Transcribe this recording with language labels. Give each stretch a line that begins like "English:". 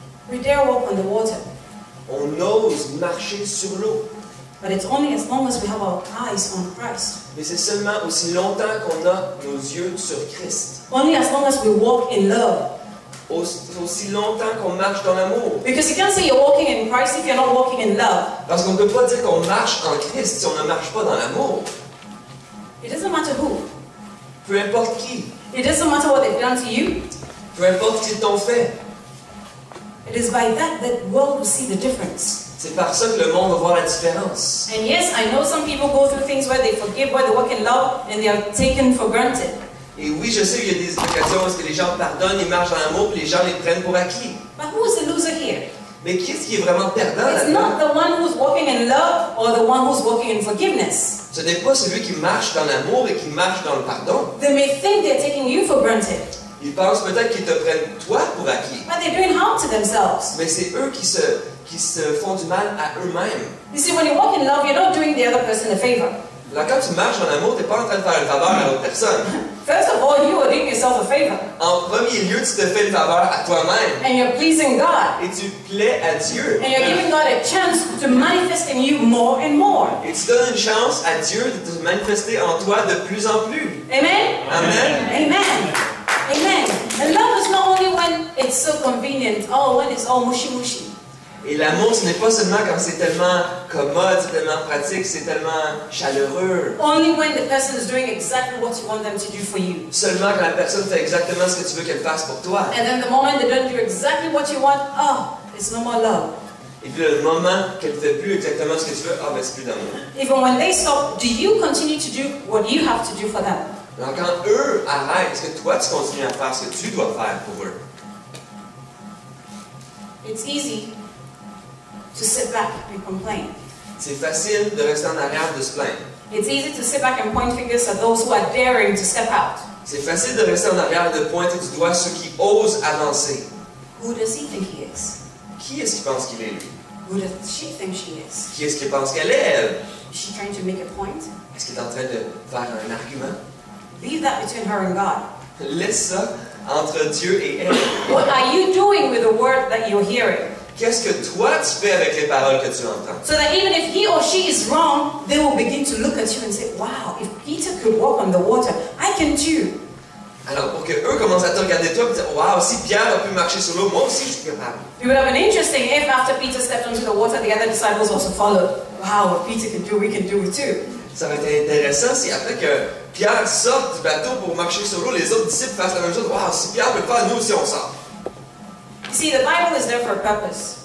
English: We dare walk on the water,
French: On ose marcher sur l'eau.
English: but it's only as long as we have our eyes on Christ.
French: Mais c'est seulement aussi longtemps qu'on a nos yeux sur Christ.
English: Only as long as we walk in love.
French: Aussi longtemps qu'on marche dans l'amour.
English: Because you can't say you're walking in Christ if you're not walking in love.
French: Parce qu'on ne peut pas dire qu'on marche en Christ si on ne marche pas dans l'amour.
English: It doesn't matter who.
French: Peu importe qui.
English: It doesn't matter what they've done to you.
French: Peu importe ce qu'ils t'ont fait.
English: It is by that the world will see the difference.
French: C'est par ça que le monde va voir la différence.
English: And yes, I know some people go through things where they forgive, where they walk in love, and they are taken for granted.
French: Et oui, je sais qu'il y a des occasions où les gens pardonnent, ils marchent dans l'amour, puis les gens les prennent pour acquis.
English: But who is the loser here?
French: Mais qui est-ce qui est vraiment perdant
English: It's
French: là-dedans?
English: not the one who's walking in love or the one who's walking in forgiveness.
French: Ce n'est pas celui qui marche dans l'amour et qui marche dans le pardon.
English: They may think they're taking you for granted,
French: Ils pensent peut-être qu'ils te prennent toi pour acquis.
English: but they're doing harm to themselves.
French: Mais c'est eux qui se font du mal à eux-mêmes.
English: You see, when you walk in love, you're not doing the other person a favor.
French: Là, quand tu marches dans l'amour, tu n'es pas en train de faire une faveur à l'autre personne.
English: First of all, you are doing yourself a favor,
French: En premier lieu, tu te fais une faveur à toi-même.
English: and you're pleasing God,
French: Et tu plais à Dieu.
English: and you're giving God a chance to manifest in you more and more.
French: Et tu donnes une chance à Dieu de te manifester en toi de plus en plus.
English: Amen?
French: Amen.
English: Amen. Amen. And love is not only when it's so convenient, when it's all mushy mushy.
French: Et l'amour, ce n'est pas seulement quand c'est tellement commode, c'est tellement pratique, c'est tellement chaleureux.
English: Only when the person is doing exactly what you want them to do for you.
French: Seulement quand la personne fait exactement ce que tu veux qu'elle fasse pour toi.
English: And then the moment they don't do exactly what you want, it's no more love.
French: Et puis le moment qu'elle ne fait plus exactement ce que tu veux, ben c'est plus d'amour.
English: Even when they stop, do you continue to do what you have to do for them?
French: Alors quand eux arrêtent, est-ce que toi tu continues à faire ce que tu dois faire pour eux?
English: It's easy to sit back and complain.
French: C'est facile de rester en arrière, de se plaindre.
English: It's easy to sit back and point fingers at those who are daring to step out.
French: C'est facile de rester en arrière et de pointer du doigt ceux qui osent avancer.
English: Who does he think he is?
French: Qui est-ce qui pense qu'il est lui?
English: Who does she think she is?
French: Qui est-ce qui pense qu'elle est elle?
English: Is she trying to make a point?
French: Est-ce qu'elle est en train de faire un argument?
English: Leave that between her and God.
French: Laisse ça entre Dieu et elle.
English: What are you doing with the word that you're hearing?
French: Qu'est-ce que toi tu fais avec les paroles que tu entends?
English: So that even if he or she is wrong, they will begin to look at you and say, wow, if Peter could walk on the water, I can too.
French: Alors pour que eux commencent à te regarder toi et dire, wow, si Pierre a pu marcher sur l'eau, moi aussi je suis capable.
English: It would have been interesting if after Peter stepped onto the water, the other disciples also followed. Wow, if Peter can do, we can do it too.
French: Ça aurait été intéressant si après que Pierre sorte du bateau pour marcher sur l'eau, les autres disciples fassent la même chose. Wow, si Pierre peut le faire, nous aussi on sort.
English: You see, the Bible is there for a purpose.